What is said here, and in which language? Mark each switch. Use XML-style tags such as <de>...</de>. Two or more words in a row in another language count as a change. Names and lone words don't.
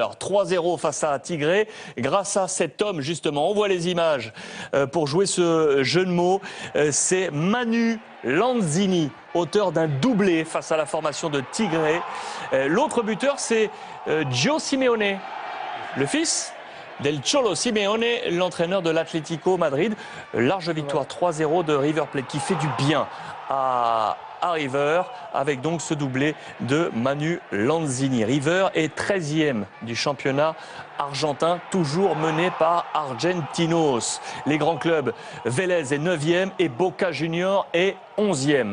<fr>3-0 face à Tigre, grâce à cet homme justement. On voit les images pour jouer ce jeu de mots. C'est Manu Lanzini, auteur d'un doublé face à la formation de Tigre. L'autre buteur, c'est Gio Simeone, le fils del Cholo Simeone, l'entraîneur de l'Atlético Madrid. Large victoire 3-0 de River Plate, qui fait du bien à River, avec donc ce doublé de Manu Lanzini. River est 13e du championnat argentin, toujours mené par Argentinos. Les grands clubs, Vélez est 9e et Boca Juniors est 11e.</fr>